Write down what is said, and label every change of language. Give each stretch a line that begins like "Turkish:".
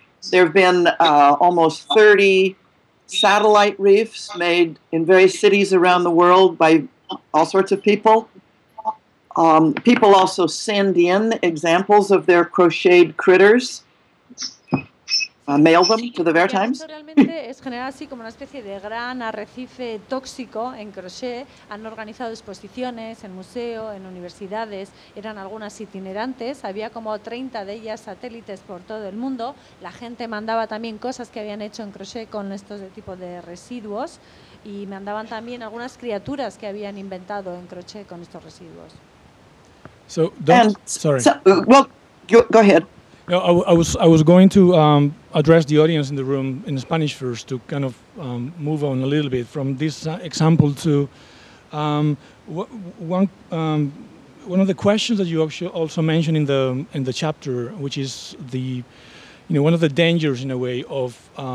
English: There have been almost 30 satellite reefs made in various cities around the world by all sorts of people. People also send in examples of their crocheted critters. Mail them to the Maritimes.
Spanish: Realmente es generar así como una especie de gran arrecife tóxico en crochet. Han organizado exposiciones en museo, en universidades, eran algunas itinerantes. Había como 30 de ellas satélites por todo el mundo. La gente mandaba también cosas que habían hecho en crochet con estos de tipo de residuos y mandaban también algunas criaturas que habían inventado en crochet con estos residuos.
English: Go ahead. No, I was going to address the audience in the room in Spanish first to kind of move on a little bit from this example to one of the questions that you also mentioned in the chapter, which is the, you know, one of the dangers in a way of